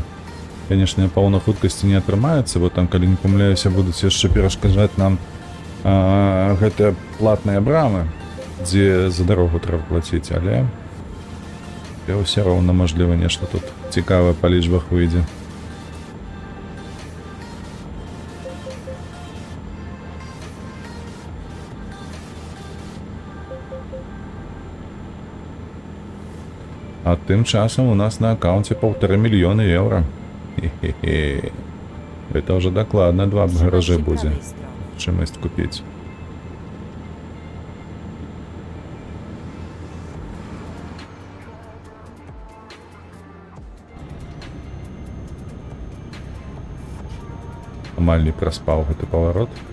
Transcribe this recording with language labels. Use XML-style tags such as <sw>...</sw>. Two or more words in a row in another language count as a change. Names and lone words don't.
<be>Конечно, на повній хуткості не атрымаецца, бо там, калі не памыляюся, будуць яшчэ перашкаджаць нам гэтыя платныя брамы, дзе за дарогу трэба плаціць, але ўсё роўна, мажліва, нешта тут цікавае па лічбах выйдзе. А тым часам у нас на аккаунце 1,5 мільёна еўра. Хе-хе-хе.</be> <ru>Это уже</ru> <be>дакладна 2 гаражы</be> <pl>Trzymaj się</pl> <be>будзе.</be> <pl>prawej strony.</pl> <be>Чымось купіць. Амаль не праспаў гэты паварот.</be>